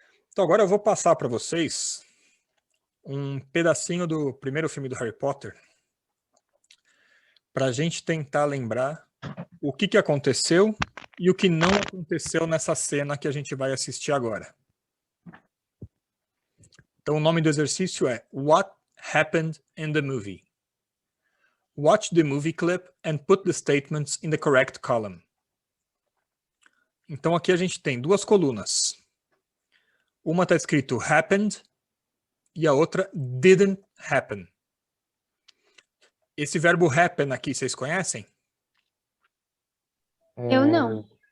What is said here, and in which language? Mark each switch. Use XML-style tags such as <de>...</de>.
<pt>Então agora eu vou passar para vocês um pedacinho do primeiro filme do Harry Potter para a gente tentar lembrar o que aconteceu e o que não aconteceu nessa cena que a gente vai assistir agora. Então o nome do exercício é</pt> <en>What Happened in the Movie? Watch the movie clip and put the statements in the correct column.</en> <pt>Então aqui a gente tem duas colunas. Uma está escrito happened e a outra didn't happen. Esse verbo happen aqui, vocês conhecem? Eu não.</pt>